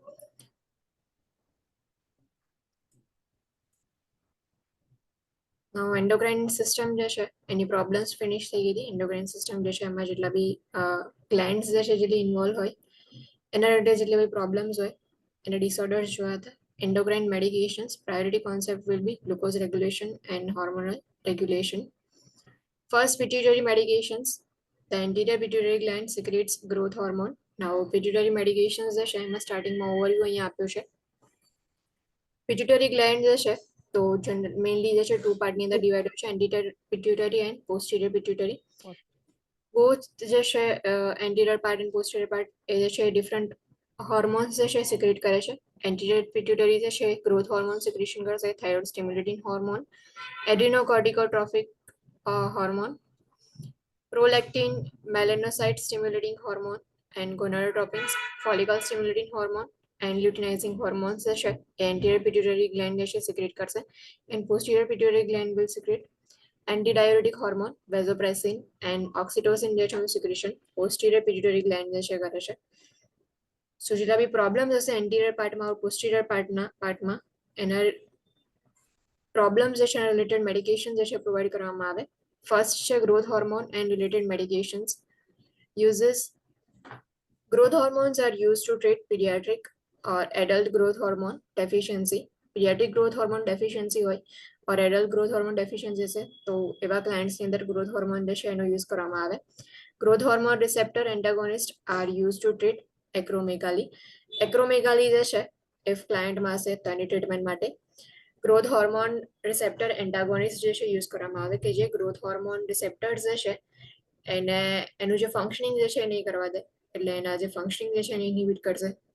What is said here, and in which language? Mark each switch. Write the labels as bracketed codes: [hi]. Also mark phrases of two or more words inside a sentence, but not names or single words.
[en] endocrine system [gu] જે છે એની પ્રોબ્લેમ્સ ફિનિશ થઈ ગઈ હતી. [en] endocrine system [gu] જે છે એમાં જેટલા બી ગ્લેન્ડ્સ જે છે જેટલી ઇન્વોલ્વ હોય એના રિલેટેડ જેટલી બી પ્રોબ્લેમ્સ હોય એને ડિસઓર્ડર્સ જોયા હતા. [en] Endocrine medications, priority concept will be glucose regulation and hormonal regulation. First, pituitary medications. The anterior pituitary gland secretes growth hormone. Now, pituitary medications [gu] જે છે એમાં સ્ટાર્ટિંગમાં ઓવરવ્યુ અહીંયા આપ્યું છે. [en] pituitary gland [gu] જે છે તો મેઇનલી જે છે ટુ પાર્ટની અંદર ડિવાઈડ હોય છે, [en] anterior pituitary and posterior pituitary. [gu] બોથ જે છે [en] anterior part and posterior part [gu] એ જે છે [en] different hormones [gu] જે છે સિક્રેટ કરે છે. [en] anterior pituitary [gu] જે છે [en] growth hormone secretion [gu] કરશે, [en] thyroid stimulating hormone, adrenocorticotropic hormone, prolactin, melanocyte stimulating hormone, and gonadotropins, follicle stimulating hormone and luteinizing hormones [gu] જે છે એ [en] anterior pituitary gland [gu] જે છે સિક્રેટ કરશે. [en] and posterior pituitary gland will secrete antidiuretic hormone, vasopressin and oxytocin [gu] જે છે સિક્રેશન પોસ્ટિરિયર પિટ્યુટરી ગ્લેન્ડ જે છે કરે છે. સો જેટલા બી પ્રોબ્લેમ્સ હશે એન્ટીરિયર પાર્ટમાં ઓર પોસ્ટિરિયર પાર્ટમાં એના પ્રોબ્લેમ્સ જે છે એના [en] related medication [gu] જે છે પ્રોવાઈડ કરવામાં આવે. [en] ફર્સ્ટ છે growth hormone and related medications. યુઝિસ growth hormones are used to treat pediatric or adult growth hormone deficiency. Pediatric growth hormone deficiency [gu] હોય [en] or adult growth hormone deficiency [gu] છે તો એવા ક્લાયન્ટ્સની અંદર [en] growth hormone [gu] જે છે એનો યુઝ કરવામાં આવે. [en] growth hormone receptor antagonist are use to treat acromegaly. [gu] એક્રોમેગાલી જે છે ઇફ ક્લાયન્ટમાં હશે તો એની ટ્રીટમેન્ટ માટે [en] growth hormone receptor antagonist [gu] જે છે યુઝ કરવામાં આવે કે જે [en] growth hormone receptors [gu] જે છે એને એનું જે ફંક્શનિંગ જે છે એ નહીં કરવા દે, એટલે એના જે ફંક્શનિંગ જે છે એને ઇનહિબિટ કરશે.